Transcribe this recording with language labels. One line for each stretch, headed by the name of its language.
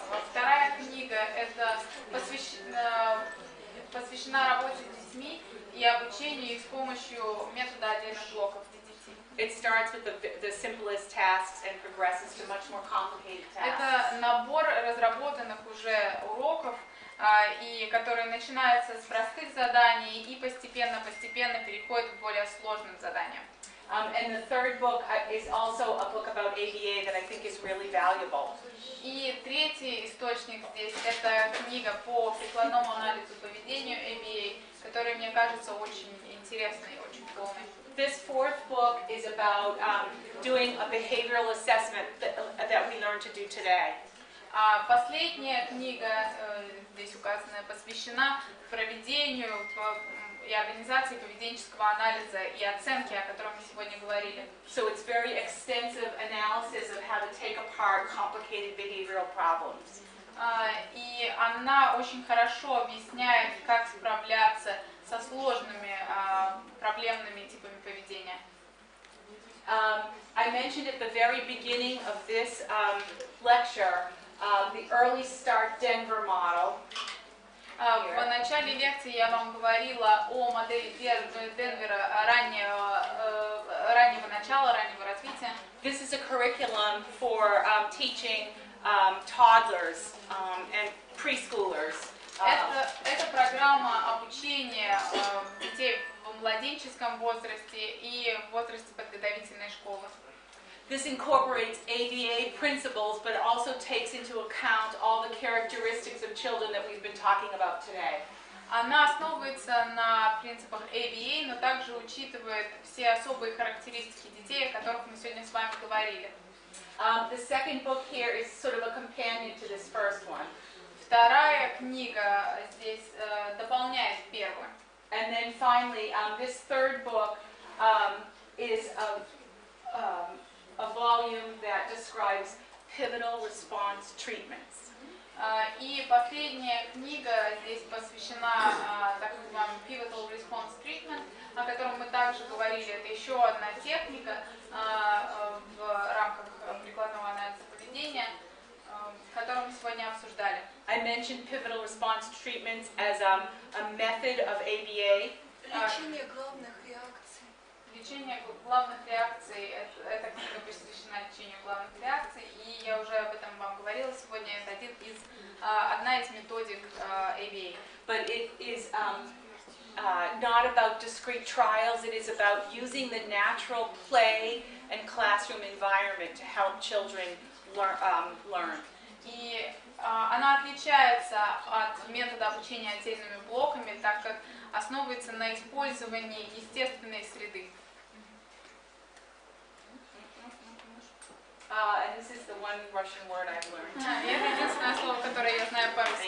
Russian: Вторая книга это посвящена работе с детьми и обучению их с помощью метода отдельных блоков для детей.
English: It starts with the simplest tasks and progresses to much more complicated tasks.
Russian: Это набор разработанных уже уроков, и которые начинаются с простых заданий и постепенно переходят к более сложным заданиям.
English: And the third book is also a book about ABA that I think is really valuable.
Russian: И третий источник здесь это книга по прикладному анализу поведению ABA, которая мне кажется очень интересной и очень полной.
English: This fourth book is about doing a behavioral assessment that we learned to do today.
Russian: Последняя книга, здесь указанная, посвящена проведению и организации поведенческого анализа и оценки, о котором мы сегодня говорили.
English: So it's very extensive analysis of how to take apart complicated behavioral problems.
Russian: И она очень хорошо объясняет, как справляться со сложными проблемными типами поведения.
English: I mentioned at the very beginning of this lecture the Early Start Denver model.
Russian: В начале лекции я вам говорила о модели Денвера раннего начала, раннего развития.
English: This is a curriculum for teaching toddlers and preschoolers.
Russian: Это программа обучения детей в младенческом возрасте и в возрасте подготовительной школы.
English: This incorporates ABA principles, but also takes into account all the characteristics of children that we've been talking about today.
Russian: Она основывается на принципах ABA, но также учитывает все особые характеристики детей, о которых мы сегодня с вами говорили.
English: The second book here is sort of a companion to this first one.
Russian: Вторая книга здесь дополняет первую.
English: And then finally, this third book is a volume that describes pivotal response treatments.
Russian: И последняя книга здесь посвящена так называемому
English: pivotal response treatment,
Russian: о котором мы также говорили. Это еще одна техника в рамках прикладного анализа поведения, которую мы сегодня обсуждали.
English: I mentioned pivotal response treatments as a method of ABA.
Russian: Лечение главных реакций. Лечение главных реакций – это книга посвящена лечению главных реакций, и я уже об этом вам говорила сегодня. Это одна из методик ABA.
English: But it is not about discrete trials. It is about using the natural play and classroom environment to help children learn.
Russian: И она отличается от метода обучения отдельными блоками, так как основывается на использовании естественной среды.
English: And this is the one Russian word I've learned.
Russian: Это единственное слово, которое я знаю по-русски.